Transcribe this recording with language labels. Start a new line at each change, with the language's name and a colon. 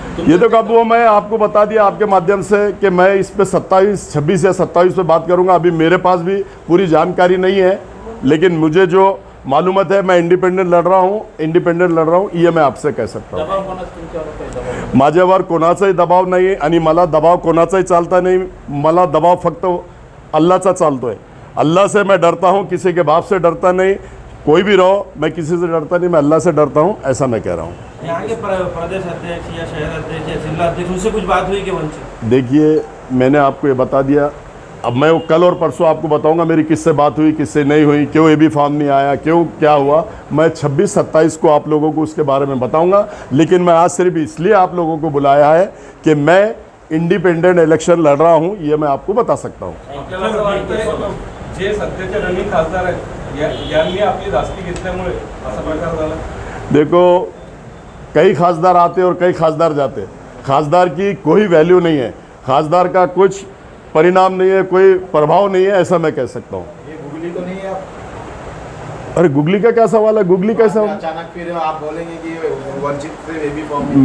Hindi: ये तो कब वो मैं आपको बता दिया आपके माध्यम से कि मैं इस पे 26 या 27 पे बात करूंगा। अभी मेरे पास भी पूरी जानकारी नहीं है, लेकिन मुझे जो मालूमत है मैं इंडिपेंडेंट लड़ रहा हूँ, ये मैं आपसे कह सकता हूँ।
Marathi: माझ्यावर कोणाचाही दबाव नाही आणि मला दबाव कोणाचाही चालता नाही। मला दबाव फक्त अल्लाहचा चालतोय।
Hindi: अल्लाह से मैं डरता हूँ, किसी के बाप से डरता नहीं। कोई भी रहो, मैं किसी से डरता नहीं, मैं अल्लाह से डरता हूँ, ऐसा मैं कह रहा हूँ। यहाँ के प्रदेश अध्यक्ष या शहर अध्यक्ष या जिला अध्यक्ष, उनसे कुछ बात हुई कि वंचित? देखिए, मैंने आपको ये बता दिया। अब मैं वो कल और परसों आपको बताऊंगा मेरी किससे बात हुई, किससे नहीं हुई, क्यों एबी फॉर्म नहीं आया, क्यों क्या हुआ। मैं 26-27 को आप लोगों को उसके बारे में बताऊंगा, लेकिन मैं आज सिर्फ इसलिए आप लोगों को बुलाया है कि मैं इंडिपेंडेंट इलेक्शन लड़ रहा हूं, ये मैं आपको बता सकता हूं।
Marathi: जे सध्याचे रनिंग खासदार आहेत यांनी आपली दास्ती घेतल्यामुळे असा प्रकार झाला।
Hindi: देखो, कई खासदार आते और कई खासदार जाते। खासदार की कोई वैल्यू नहीं है, खासदार का कुछ परिणाम नहीं है, कोई प्रभाव नहीं है, ऐसा मैं कह सकता हूँ। ये गुगली तो नहीं है आप? अरे गुगली का क्या सवाल है? गुगली कैसा? अचानक फिर आप बोलेंगे कि वंचित से एबी फॉर्म?